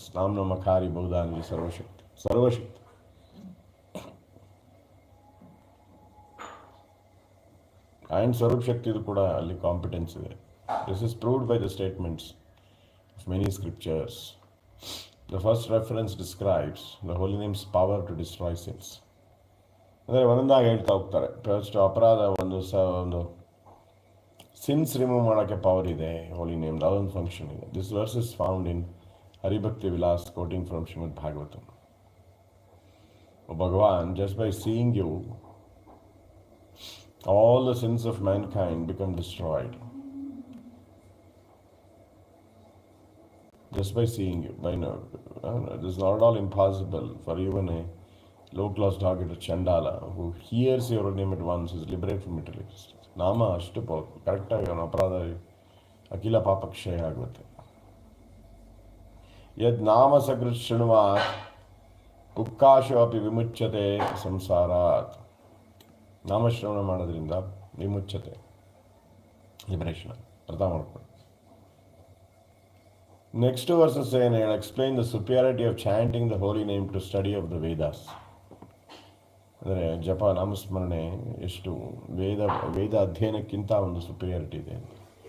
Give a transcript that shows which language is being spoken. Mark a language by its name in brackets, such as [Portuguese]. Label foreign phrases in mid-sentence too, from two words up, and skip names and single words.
[Kannada] ನಾಮನಮಕಾರಿ ಬಹುಧ ಅಂದರೆ ಸರ್ವಶಕ್ತಿ, ಸರ್ವಶಕ್ತಿ. ಆ್ಯಂಡ್ ಸ್ವರೂಪ್ ಶಕ್ತಿದು ಕೂಡ ಅಲ್ಲಿ ಕಾಂಪಿಟೆನ್ಸ್ ಇದೆ. [English] This is proved by the statements of many scriptures. The first reference describes the holy name's power to destroy sins. [Kannada] ಅಂದರೆ ಒಂದೊಂದಾಗಿ ಹೇಳ್ತಾ ಹೋಗ್ತಾರೆ. ಫಸ್ಟ್ ಅಪರಾಧ ಒಂದು [English] sins remove [Kannada] ಮಾಡೋಕ್ಕೆ ಪವರ್ ಇದೆ [English] holy name, [Kannada] ಅದೊಂದು ಫಂಕ್ಷನ್ ಇದೆ. [English] This verse is found in Haribhakti Vilas quoting from Srimad Bhagavatam. ಭಗವಾನ್, just by seeing you all the sins of mankind become destroyed. Just by seeing you. By now, it is not at all impossible for even a low-class target, a Chandala, who hears your name at once, is liberated from material existence. [Kannada] ನಾಮ ಅಷ್ಟು ಪವರ್ಫುಲ್. ಕರೆಕ್ಟಾಗಿ ಅವನ ಅಪರಾಧ ಅಖಿಲ ಪಾಪಕ್ಷಯ ಆಗುತ್ತೆ. [Sanskrit] ಯದ್ ನಾಮ ಸಕೃತ್ ಶೃಣ್ವಾತ್ ಕುಕ್ಕಾಶು ಅಪಿ ವಿಮುಚ್ಯತೆ ಸಂಸಾರಾತ್. [Kannada] ನಾಮಶ್ರವಣ ಮಾಡೋದ್ರಿಂದ ವಿಮುಚ್ಯತೆ, ಲಿಬರೇಷನ್ ಅರ್ಥ ಮಾಡ್ಕೊಂಡು. [English] next verses [Kannada] ಏನು ಹೇಳಿ, [English] explain the superiority of chanting the holy name to study of the Vedas. [Kannada] ಅಂದರೆ ಜಪ ನಾಮಸ್ಮರಣೆ ಎಷ್ಟು ವೇದ ಅಧ್ಯಯನಕ್ಕಿಂತ ಒಂದು ಸುಪಿರಿಯಾರಿಟಿ ಇದೆ ಅಂತ.